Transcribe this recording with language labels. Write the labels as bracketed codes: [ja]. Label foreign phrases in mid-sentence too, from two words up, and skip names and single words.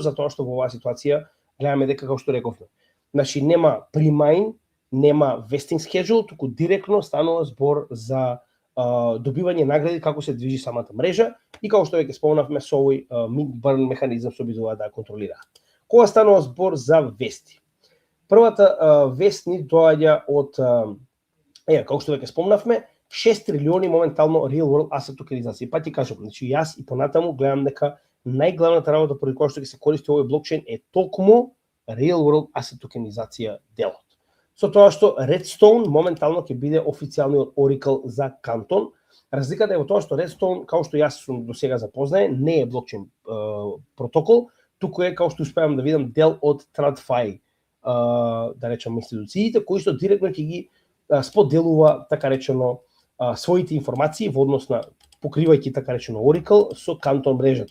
[mk] Затоа што во оваа ситуација гледаме дека, како што рековме, значи нема pre-mine, нема [en] vesting schedule, [mk] туку директно станува збор за добивање награди како се движи самата мрежа и како што веќе спомнавме со овој [en] mint burn [mk] механизам што обидуваат да контролираат. Кога станува збор за вести? Првата вест ни доаѓа од како што веќе спомнавме, 6 трилиони моментално [en] real world asset [mk] токенизација. Па ти кажам, значи јас и понатаму гледам дека најглавната работа поради која што ќе се користи овој блокчейн е токму [en] real world asset [mk] токенизација делот. Со тоа што Redstone моментално ќе биде официјалниот Oracle за Canton. Разликата е во тоа што Redstone, како што јас сум до сега запознаен, не е блокчейн протокол, туку е, како што успеам да видам, дел од TradFi, да речем, институциите, кои што директно ќе ги споделува, така речено, своите информации во однос на покривајќи, така речено, Oracle со Canton мрежата.